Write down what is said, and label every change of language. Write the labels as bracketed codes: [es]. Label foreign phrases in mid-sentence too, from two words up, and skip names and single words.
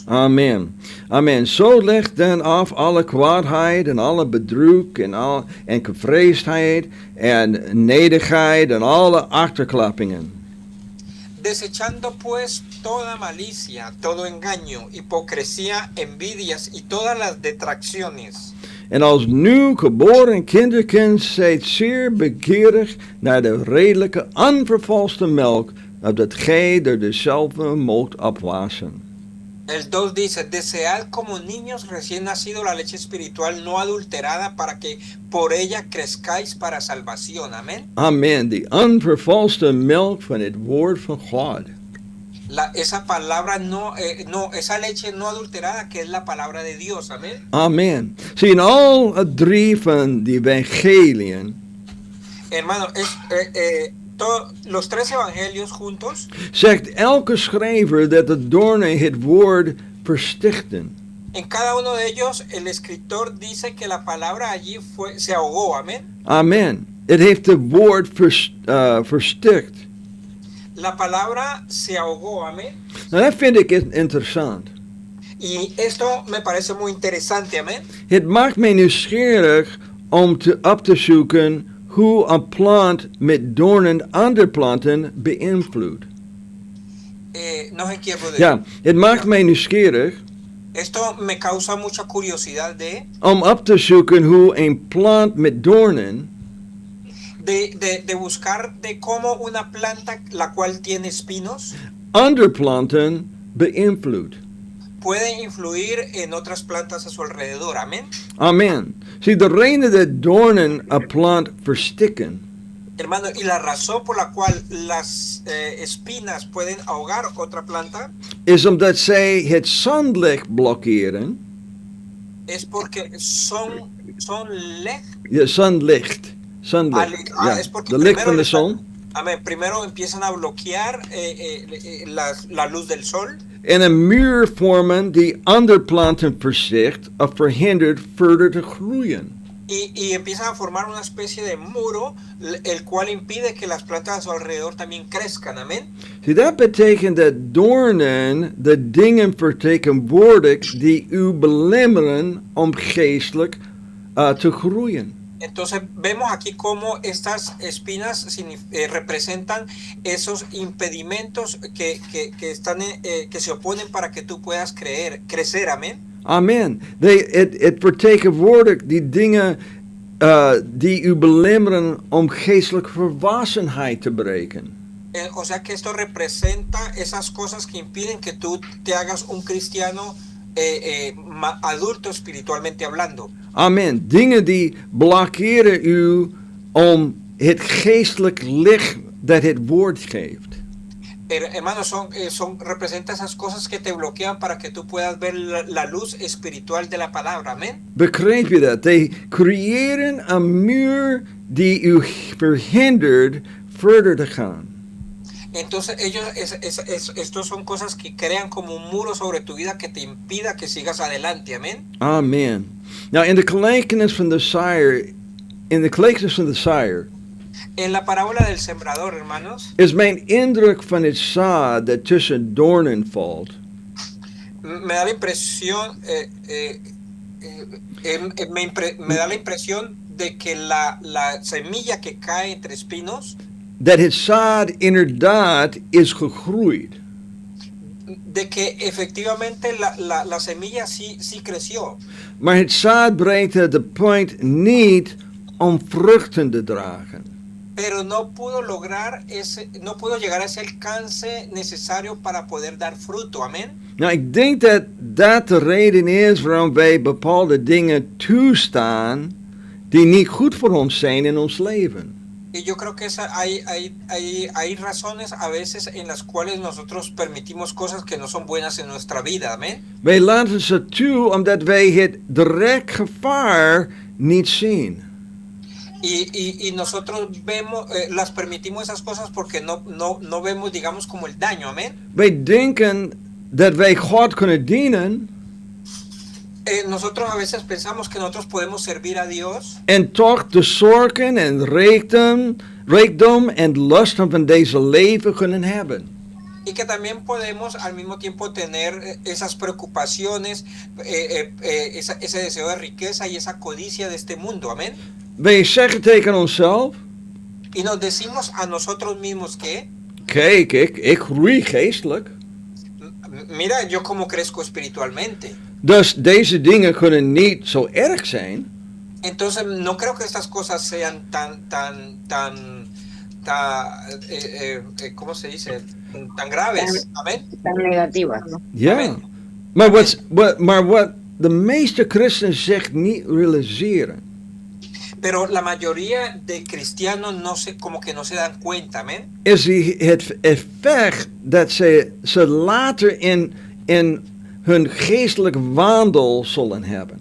[nl] Amen. Amen. Zo leg dan af alle kwaadheid en alle bedruk en gevreesdheid en nederigheid en alle achterklappingen. [es] Desechando pues toda malicia, todo engaño, hipocresía, envidias y todas las detracciones. [nl] En als nieuw geboren kinderkind zijt zeer begeerig naar de redelijke, onvervalste melk, opdat gij door dezelfde moogt opwassen. [es] El 2 dice, desead como niños recién nacidos la leche espiritual no adulterada para que por ella crezcáis para salvación. Amén. [nl] Amen. Die onvervalste melk van het woord van God. [es] Esa palabra no, esa leche no adulterada que es la palabra de Dios, amén. [nl] Amen. Zie, in al het 3 van die evangeliën [es] Hermano, los 3 evangelios juntos, [nl] zegt elke schrijver dat de doornen het woord verstichten. [es] en cada uno de ellos el escritor dice que la palabra allí se ahogó, amén. [nl] Amen. Het heeft het woord verstikt. [es] La palabra se ahogó, amén. [nl] Nou, dat vind ik interessant. [es] Y esto me parece muy interesante, amén. [nl] Het maakt mij nieuwsgierig om op te zoeken hoe een plant met doornen andere planten beïnvloedt. [es] No sé quién puede. [nl] Ja, het maakt mij nieuwsgierig [es] Esto me causa mucha curiosidad [nl] om op te zoeken hoe een plant met doornen [es] de buscar de cómo una planta la cual tiene espinos [nl] andere planten beïnvloedt. [es] puede influir en otras plantas a su alrededor, amén. [nl] Amen. Zie, de reden dat doornen een plant verstikken [es] Hermano, y la razón por la cual las espinas pueden ahogar otra planta [nl] is omdat zij het zonlicht blokkeren. [es] es porque son [nl] Ja, zonlicht. Zonlicht. Ja, [es] es porque [nl] de licht van de [es] están- [nl] zon. [es] amén, primero empiezan a bloquear la luz del sol [nl] En een muur vormen die andere planten versticht of verhindert verder te groeien. [es] y empiezan a formar una especie de muro, el cual impide que las plantas a su alrededor también crezcan, amén. [nl] Zie, dat betekent dat doornen de dingen vertegenwoordigt die u belemmeren om geestelijk te groeien. [es] Entonces vemos aquí cómo estas espinas representan esos impedimentos que están, que se oponen para que tú puedas crecer, amén. [nl] Amen. Het vertegenwoordigt die dingen die u belemmeren om geestelijke volwassenheid te bereiken. [es] O sea que esto representa esas cosas que impiden que tú te hagas un cristiano adulto espiritualmente hablando. [nl] Amen. Dingen die blokkeren u om het geestelijk licht dat het woord geeft. [es] Hermanos, representa esas cosas que te bloquean para que tú puedas ver la luz espiritual de la palabra, amén. [nl] Begrijp je dat? Die creëren een muur die u verhindert verder te gaan. [es] Entonces estos son cosas que crean como un muro sobre tu vida que te impida que sigas adelante, amén. [nl] Amen. Nou, in de gelijkenis van de saaier, [es] En la parábola del sembrador, hermanos, [nl] is mijn indruk van het zaad dat tussen doornen valt. [es] me da la impresión, me da la impresión de que la semilla que cae entre espinos, [nl] Dat het zaad inderdaad is gegroeid. [es] de que efectivamente la semilla sí creció, [nl] Maar het zaad bereikte de punt niet om vruchten te dragen. [es] pero no pudo llegar a ese alcance necesario para poder dar fruto, amén. [nl] Nou, ik denk dat dat de reden is waarom wij bepaalde dingen toestaan die niet goed voor ons zijn in ons leven. [es] Y yo creo que hay razones a veces en las cuales nosotros permitimos cosas que no son buenas en nuestra vida, amén. [nl] Wij laten ze toe omdat wij het direct gevaar niet zien. [es] Y nosotros las permitimos esas cosas porque no vemos, digamos, como el daño, amén. [nl] Wij denken dat wij God kunnen dienen [es] Nosotros a veces pensamos que nosotros podemos servir a Dios [nl] en toch de zorgen en rijkdom en lasten van deze leven kunnen hebben. [es] y que también podemos al mismo tiempo tener esas preocupaciones, ese deseo de riqueza y esa codicia de este mundo, amén. [nl] Wij zeggen tegen onszelf, [es] Y nos decimos a nosotros mismos que, [nl] kijk, ik groei geestelijk. [es] mira, yo como crezco espiritualmente. [nl] Dus deze dingen kunnen niet zo erg zijn. [es] Entonces no creo que estas cosas sean ¿cómo se dice? Tan graves, amén. Tan negativa. [nl] Ja. Amen. Maar wat de meeste christenen zich niet realiseren, [es] Pero la mayoría de cristianos como que no se dan cuenta, amén. [nl] is het effect dat ze later in hun geestelijk wandel zullen hebben.